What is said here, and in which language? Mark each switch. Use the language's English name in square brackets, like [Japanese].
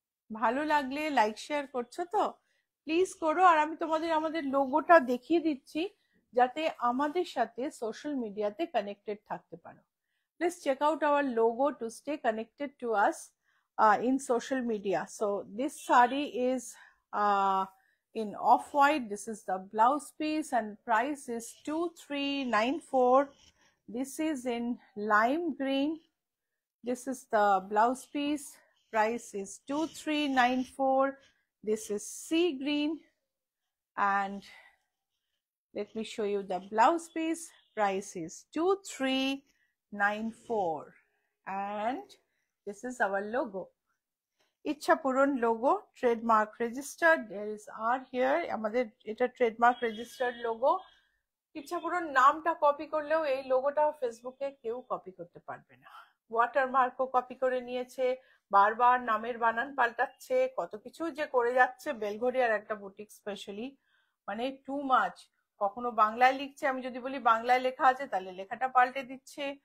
[Bangla] ভালো লাগলে like share করছো তো? প্লিজ করো। আর আমি তোমাদের আমাদের লোগোটা দেখিয়ে দিচ্ছি, যাতে আমাদের সাথে সোশ্যাল মিডিয়াতে কানেক্টেড থাকতে পারো। [English] Please check out our logo to stay connected to us in social media. So this saree is in off-white. This is the blouse piece and price is 2394. This is in lime green. This is the blouse piece, price is 2394. This is sea green, and let me show you the blouse piece, price is 2394, and this is our logo, Ichhapuran logo, trademark registered. There is R here, [Bangla] আমাদের এটা trademark registered logo। ইচ্ছাপুরন নামটা copy করলেও এই লোগোটা ফেসবুকে কেউ copy করতে পারবে না। ওয়াটারমার্কও কপি করে নিয়েছে, বারবার নামের বানান পাল্টাচ্ছে, কত কিছু যে করে যাচ্ছে বেলঘরিয়ার একটা বুটিক স্পেশালি, মানে [English] Too much. [Bangla] কখনো বাংলায় লিখছে, আমি যদি বলি বাংলায় লেখা আছে তাহলে লেখাটা পাল্টে দিচ্ছে।